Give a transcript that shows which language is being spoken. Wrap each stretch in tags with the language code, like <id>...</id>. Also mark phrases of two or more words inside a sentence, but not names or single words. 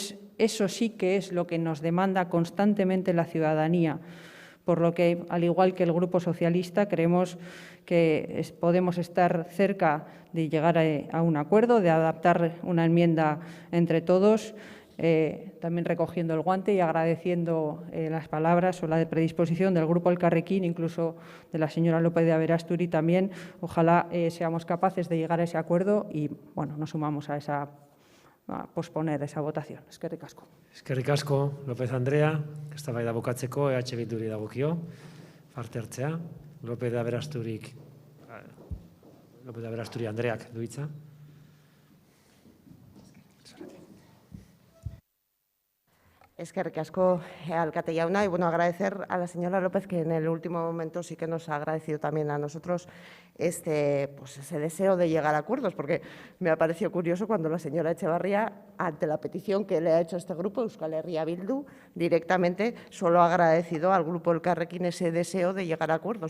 <es>Es Eso sí que es lo que nos demanda constantemente la ciudadanía, por lo que, al igual que el Grupo Socialista, creemos que podemos estar cerca de llegar a un acuerdo, de adaptar una enmienda entre todos, también recogiendo el guante y agradeciendo las palabras o la predisposición del Grupo Elkarrekin, incluso de la señora López de Aberasturi también. Ojalá seamos capaces de llegar a ese acuerdo y bueno, nos sumamos a posponer esa votación.</es> <eu>Eskerrik asko. Eskerrik asko, López Andrea, eztabaida bukatzeko EH Bilduri dagokio, parte hartzea. López de Aberasturi Andreak du hitza. Eskerrik asko, alkate jauna,</eu> <es>y bueno, agradecer a la señora López que en el último momento sí que nos ha agradecido también a nosotros ese deseo de llegar a acuerdos, porque me ha parecido curioso cuando la señora Etxebarria, ante la petición que le ha hecho este grupo, Euskal Herria Bildu, directamente solo ha agradecido al grupo Elkarrekin ese deseo de llegar a acuerdos.</es>